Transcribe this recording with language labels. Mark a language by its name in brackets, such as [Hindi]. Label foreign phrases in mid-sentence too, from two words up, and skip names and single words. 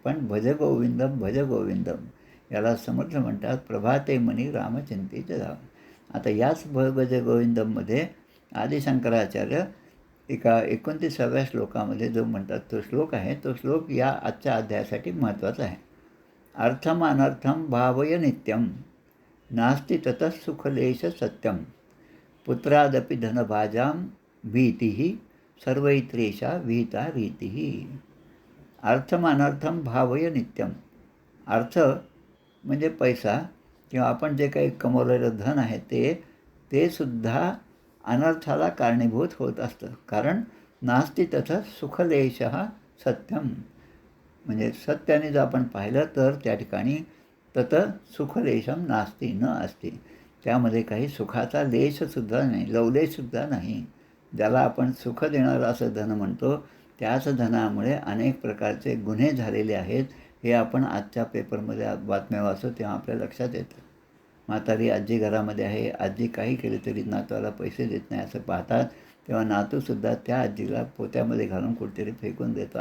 [Marathi] पण भजगोविंदम भजगोविंदम याला समर्थ म्हणतात, प्रभाते मनी रामचिंतेचे धाम. आता याच भजगोविंदममध्ये आदिशंकराचार्य एका 29व्या श्लोकामध्ये जो म्हणतात तो श्लोक आहे, तो श्लोक या आजच्या अध्यायासाठी महत्त्वाचा आहे. [Sanskrit] अर्थम अनर्थम भावय नित्यम नास्ति ततः सुखलेश सत्यम पुत्रादपि धनभाजाम भीतिः सर्वैत्रेषा विहिता रीतिः. अर्थम अनर्थम भावय नित्यम. [Marathi] अर्थ म्हणजे पैसा किंवा आपण जे काही कमवलेलं धन आहे ते सुद्धा अनर्थाला कारणीभूत होत असतं. [Sanskrit] कारण नास्ति तथा सुखलेशः सत्यम, [Marathi] म्हणजे सत्याने जर आपण पाहिलं तर त्या ठिकाणी [Sanskrit] तत सुखलेशम नास्ति [Marathi] न असते. त्यामध्ये काही सुखाचा लेशसुद्धा नाही, लवलेशसुद्धा नाही. ज्याला आपण सुख देणारं असं धन म्हणतो, त्याच धनामुळे अनेक प्रकारचे गुन्हे झालेले आहेत. हे आपण आजच्या पेपरमध्ये बातम्या वाचतो तेव्हा आपल्या लक्षात येतं. म्हातारी आजी घरामध्ये आहे, आजी काही केले तरी नातवाला पैसे देत नाही असं पाहतात, तेव्हा नातूसुद्धा त्या आजीला पोत्यामध्ये घालून कुठेतरी फेकून देतो.